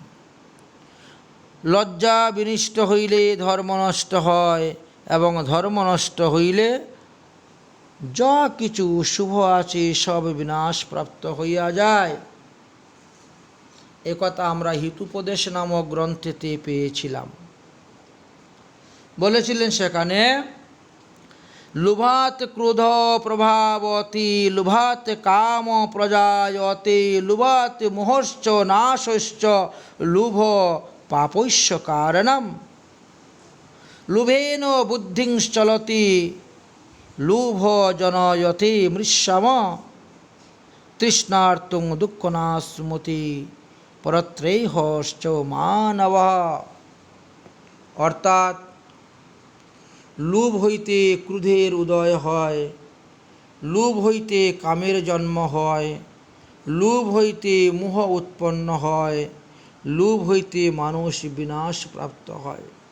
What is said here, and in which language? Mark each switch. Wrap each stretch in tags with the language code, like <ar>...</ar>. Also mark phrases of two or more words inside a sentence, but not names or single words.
<bn>লজ্জা বিনষ্ট হইলে ধর্ম নষ্ট হয়, এবং ধর্ম নষ্ট হইলে যা কিছু শুভ আছে সব বিনাশ প্রাপ্ত হইয়া যায়। একথা আমরা হিতোপদেশ নামক গ্রন্থেতে পেয়েছিলাম। বলেছিলেন সেখানে,</bn> <sa>লোভাত ক্রোধ প্রভাবতি লোভাত কাম প্রজায়তে লোভাত মোহশ্চ নাশশ্চ লোভ পাপস্য কারণম লোভেন বুদ্ধিশ্চলতি লোভ জনয়তে মৃষ্যম তৃষ্ণার্তুং দুঃখনাশ্মতি পরত্রৈহশ্চ মানব।</sa> <bn>অর্থাৎ লোভ হইতে ক্রোধের উদয় হয়, লোভ হইতে কামের জন্ম হয়, লোভ হইতে মোহ উৎপন্ন হয়, লোভ হইতে মানুষ বিনাশ প্রাপ্ত হয়।</bn>